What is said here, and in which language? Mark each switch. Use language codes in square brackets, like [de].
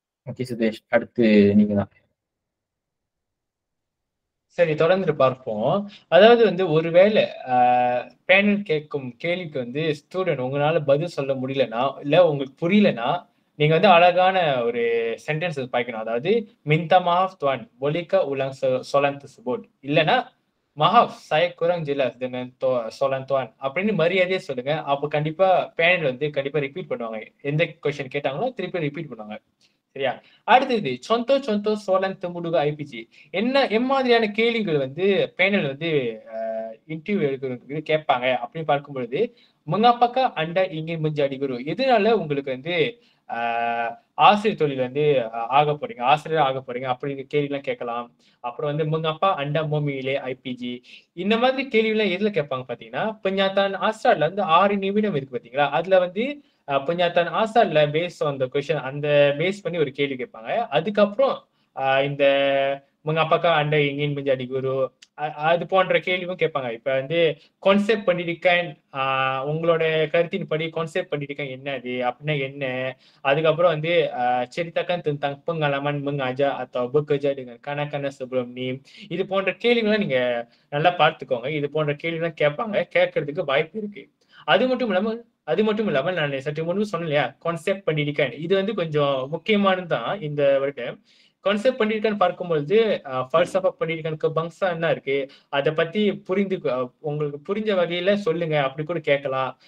[ta] Okay Sudesh, அடுத்து நீங்க தான். சரி, தொடர்ந்து பார்ப்போம். அதாவது வந்து ஒருவேளை பேனல் கேட்கும் கேள்விக்கு வந்து ஸ்டூடெண்ட் உங்களால பதில் சொல்ல முடியலன்னா, இல்ல உங்களுக்கு புரியலன்னா, நீங்க வந்து அழகான ஒரு சென்டென்ஸ் பாய்க்கணும். அதாவது [ms] minta maaf tuan, bolehkah ulang soalan tersebut? [ta] இல்லன்னா [ms] maaf, saya kurang jelas dengan soalan tuan [ta] அப்படின்னு மரியாதையா சொல்லுங்க. அப்ப கண்டிப்பா பேனல் வந்து கண்டிப்பா ரிப்பீட் பண்ணுவாங்க. எந்த கொஸ்டின் கேட்டாங்களோ திருப்பி ரிப்பீட் பண்ணுவாங்க. சரியா? அடுத்தது [ms] contoh soalan temuduga IPG. [ta] என்ன எம்மாதிரியான கேள்விகள் வந்து பேனல் வந்து இன்டர்வியூ எடுக்கிறவங்களுக்கு கேட்பாங்க அப்படின்னு பார்க்கும் பொழுது, [ms] mengapakah anda ingin menjadi guru? [ta] எதனால உங்களுக்கு வந்து ஆசிரியர் தொழில் வந்து ஆசிரியர் ஆக போறீங்க அப்படிங்கிற கேள்விலாம் கேட்கலாம். அப்புறம் வந்து [ms] mengapa anda memilih IPG? [ta] இந்த மாதிரி கேள்விலாம் எதுல கேட்பாங்க பாத்தீங்கன்னா, penyataan asal வந்து 6 நிமிடம் இருக்கு பாத்தீங்களா? அதுல வந்து penyataan asalல base on the question அந்த பேஸ் பண்ணி ஒரு கேள்வி கேட்பாங்க. அதுக்கப்புறம் இந்த [ms] mengapakah anda ingin menjadi guru? [ta] அது போன்ற கேள்வியும் கேட்பாங்க. இப்ப வந்து கான்செப்ட் pendidikan உங்களோட கருத்தின்படி கான்செப்ட் pendidikan என்னது? அப்படின்னா என்ன? அதுக்கப்புறம் வந்து [ms] ceritakan tentang pengalaman mengajar atau bekerja dengan kanak-kanak sebelum ni. [ta] இது போன்ற கேள்விகளை நீங்க நல்லா பார்த்துக்கோங்க. இது போன்ற கேள்விலாம் கேட்பாங்க. கேட்கறதுக்கு வாய்ப்பு இருக்கு. அது மட்டும் இல்லாம நான் சற்று முன்பு சொன்னேன் இல்லையா, கான்செப்ட் pendidikan இது வந்து கொஞ்சம் முக்கியமானது தான் இந்த வருடம். கான்செப்ட் pendidikan பார்க்கும்பொழுது falsafah pendidikan kebangsaan என்ன இருக்கு, அதை பத்தி உங்களுக்கு புரிஞ்ச வகையில சொல்லுங்க அப்படி கூட கேட்கலாம்.